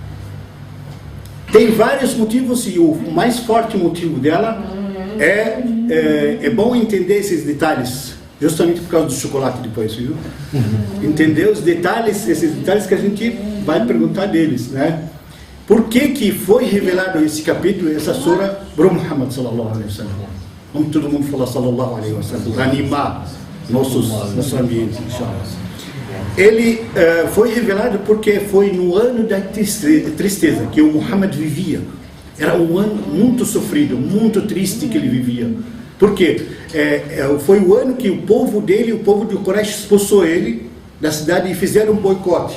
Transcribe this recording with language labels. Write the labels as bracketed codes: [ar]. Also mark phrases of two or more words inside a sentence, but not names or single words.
[pt] Tem vários motivos e o mais forte motivo dela é bom entender esses detalhes, justamente por causa do chocolate depois, viu? Entender os detalhes, esses detalhes que a gente vai perguntar deles, né? Por que foi revelado esse capítulo, essa sura, para o Muhammad [ar] صلى الله عليه وسلم? [pt] Vamos todo mundo falar [ar] صلى الله عليه وسلم, [pt] para animar nosso ambiente, inshallah. Ele foi revelado porque foi no ano da tristeza que o Muhammad vivia. Era um ano muito sofrido, muito triste que ele vivia. Por quê? Foi o ano que o povo dele, o povo de Quraysh, expulsou ele da cidade e fizeram um boicote.